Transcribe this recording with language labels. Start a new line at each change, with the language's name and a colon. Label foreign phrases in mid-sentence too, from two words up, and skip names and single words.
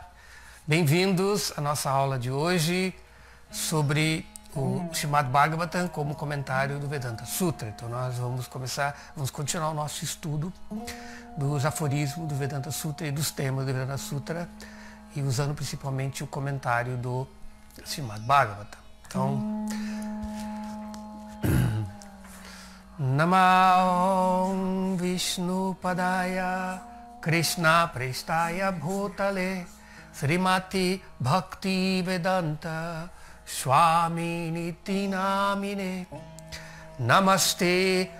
Portuguese: Bem-vindos à nossa aula de hoje sobre o Srimad Bhagavatam como comentário do Vedanta Sutra. Então nós vamos continuar o nosso estudo dos aforismos do Vedanta Sutra e dos temas do Vedanta Sutra e usando principalmente o comentário do Srimad Bhagavatam. Então,
Sanskrit: Namo Vishnu Padaya Krishna Prestaya Bhutale Srimati Bhakti Vedanta Swami Niti Namine Namaste